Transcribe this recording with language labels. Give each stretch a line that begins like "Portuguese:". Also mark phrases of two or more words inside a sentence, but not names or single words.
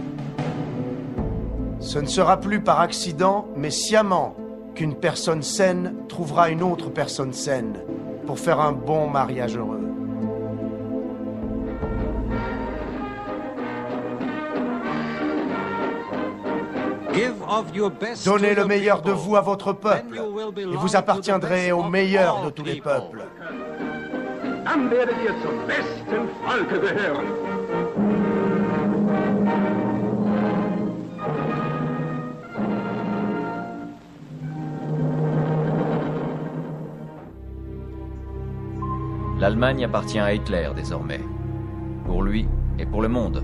French: Ce ne sera plus par accident, mais sciemment, qu'une personne saine trouvera une autre personne saine pour faire un bon mariage heureux. Donnez le meilleur de vous à votre peuple, et vous appartiendrez au meilleur de tous les peuples.
German: Dann werdet ihr zum besten Volke gehören.
French: L'Allemagne appartient à Hitler désormais. Pour lui et pour le monde.